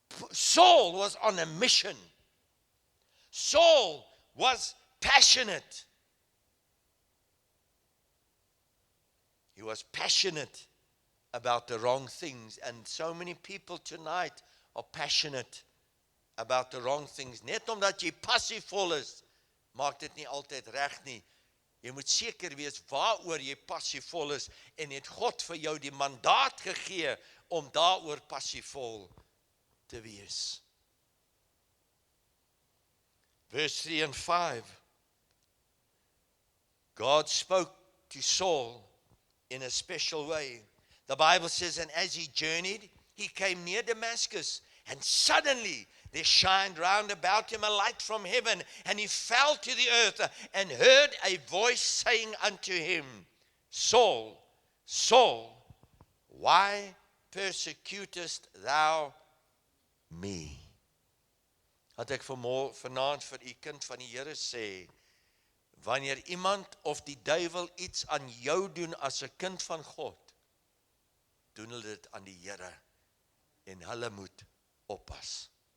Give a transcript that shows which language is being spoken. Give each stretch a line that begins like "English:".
English: Saul was on a mission. Saul was passionate. He was passionate about the wrong things. And so many people tonight are passionate about the wrong things.
Afrikaans: Net omdat jy passievol is, maak dit nie altyd reg nie. Jy moet seker wees waaroor jy passievol is, en het God vir jou die mandaat gegee om daaroor passievol te wees.
English: Verse 3 and 5. God spoke to Saul in a special way. The Bible says, and as he journeyed, he came near Damascus, and suddenly there shined round about him a light from heaven, and he fell to the earth, and heard a voice saying unto him, Saul, Saul, why persecutest thou me?
Afrikaans: Had ek vanaand vir u kind van die Here sê, wanneer iemand of die duiwel iets aan jou doen as 'n kind van God, doen hulle dit aan die Here, en hulle moet oppas.